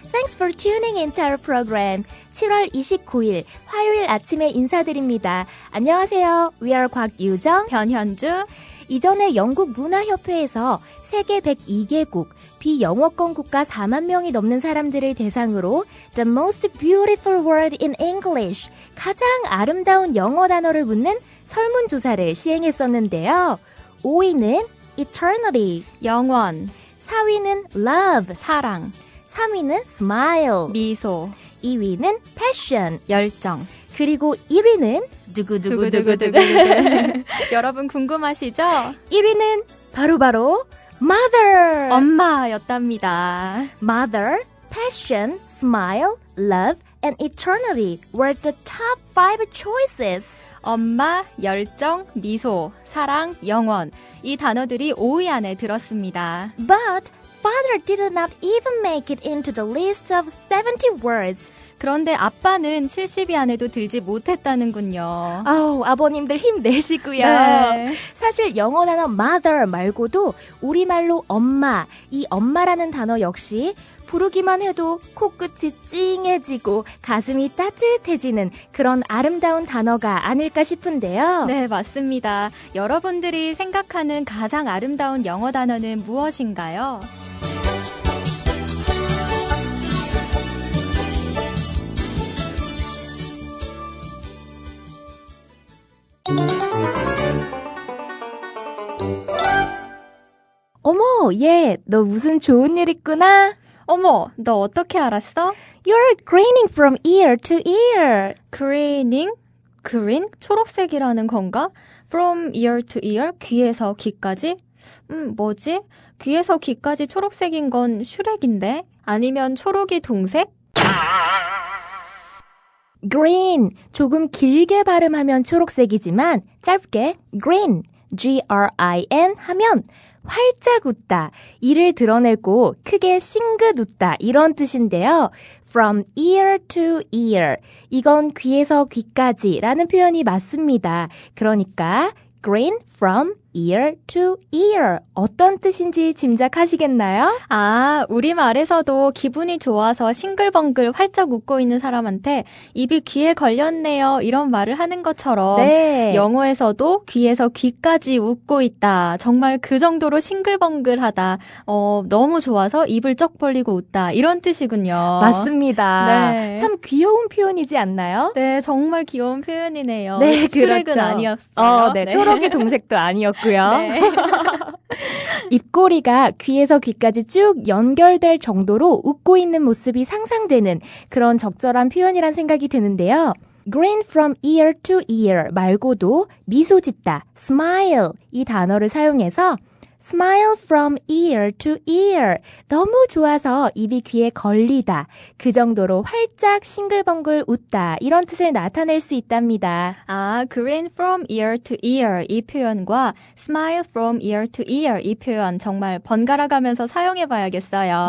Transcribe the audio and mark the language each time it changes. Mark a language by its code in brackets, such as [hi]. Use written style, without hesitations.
[en] Thanks for tuning into our program. [ko] 7월 29일 화요일 아침에 인사드립니다. 안녕하세요. [en] We are 곽유정, [ko] 변현주. 이전에 영국 문화협회에서 세계 102개국, 비영어권 국가 4만 명이 넘는 사람들을 대상으로 [en] The most beautiful word in English, [ko] 가장 아름다운 영어 단어를 묻는 설문조사를 시행했었는데요. 5위는 eternity, 영원, 4위는 love, 사랑, 3위는 smile, 미소, 2위는 passion, 열정. 그리고 1위는 두구두구두구두구. 여러분 궁금하시죠? 1위는 바로 mother. 엄마였답니다. [en] Mother, passion, smile, love, and eternity were the top 5 choices. [ko] 엄마, 열정, 미소, 사랑, 영원. 이 단어들이 5위 안에 들었습니다. [en] But father did not even make it into the list of 70 words. [ko] 그런데 아빠는 70위 안에도 들지 못했다는군요. 아우, 아버님들 힘내시고요. 네. 사실 영어 단어 mother 말고도 우리말로 엄마, 이 엄마라는 단어 역시 부르기만 해도 코끝이 찡해지고 가슴이 따뜻해지는 그런 아름다운 단어가 아닐까 싶은데요. 네, 맞습니다. 여러분들이 생각하는 가장 아름다운 영어 단어는 무엇인가요? 어머, 얘, 너 무슨 좋은 일 있구나? 어머, 너 어떻게 알았어? [en] You're grinning from ear to ear. [ko] greening? green? 초록색이라는 건가? [en] from ear to ear? [ko] 귀에서 귀까지? 뭐지? 귀에서 귀까지 초록색인 건 슈렉인데? 아니면 초록이 동색? green, 조금 길게 발음하면 초록색이지만 짧게 green, G-R-I-N 하면 활짝 웃다, 이를 드러내고 크게 싱긋 웃다 이런 뜻인데요. [en] From ear to ear, [ko] 이건 귀에서 귀까지 라는 표현이 맞습니다. 그러니까 [en] green from ear to ear, [ko] 어떤 뜻인지 짐작하시겠나요? 아, 우리말에서도 기분이 좋아서 싱글벙글 활짝 웃고 있는 사람한테 입이 귀에 걸렸네요 이런 말을 하는 것처럼 네. 영어에서도 귀에서 귀까지 웃고 있다. 정말 그 정도로 싱글벙글하다. 너무 좋아서 입을 쩍 벌리고 웃다. 이런 뜻이군요. 맞습니다. 네. 참 귀여운 표현이지 않나요? 네, 정말 귀여운 표현이네요. 네, 슈렉은 그렇죠. 아니었어요. 네, 초록이 동색도 아니었고요. 네. 입꼬리가 귀에서 귀까지 쭉 연결될 정도로 웃고 있는 모습이 상상되는 그런 적절한 표현이란 생각이 드는데요. [en] Grin from ear to ear [ko] 말고도 미소 짓다, smile 이 단어를 사용해서 [en] Smile from ear to ear. [ko] 너무 좋아서 입이 귀에 걸리다. 그 정도로 활짝 싱글벙글 웃다. 이런 뜻을 나타낼 수 있답니다. 아, [en] grin from ear to ear [ko] 이 표현과 [en] smile from ear to ear [ko] 이 표현 정말 번갈아 가면서 사용해 봐야겠어요.